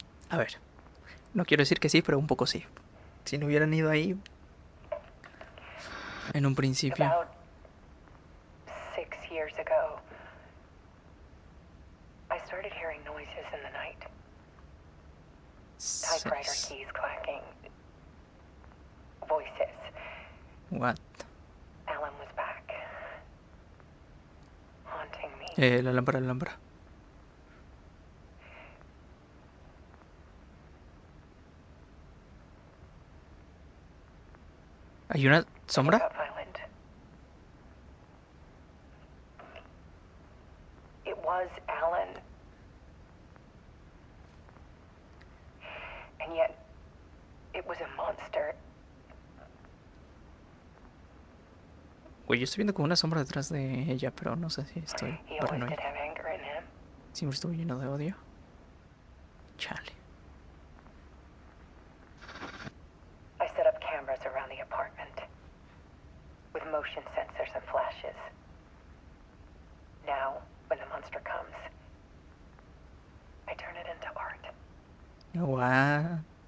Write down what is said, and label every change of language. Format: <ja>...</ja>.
<es>A ver. No quiero decir que sí, pero un poco sí. Si no hubieran ido ahí, En un principio.</es> <en>About 6 years ago, I started hearing noises in the night. Typewriter keys clacking. Voices. What? Alan was back. Haunting me.</en> <es>La lámpara, la lámpara. ¿Hay una sombra?</es> <en>It got violent. It was Alan. And yet, it was a monster.</en> <es>Güey, yo estoy viendo como una sombra detrás de ella, pero no sé si estoy</es> <en>He always</en> <es>paranoico.</es> <en>did have anger in him.</en> <es>Siempre estuvo lleno de odio. Chale.</es> <en>I set up cameras around the apartment with motion sensors and flashes. Now, when the monster comes, I turn it into art. What?</en>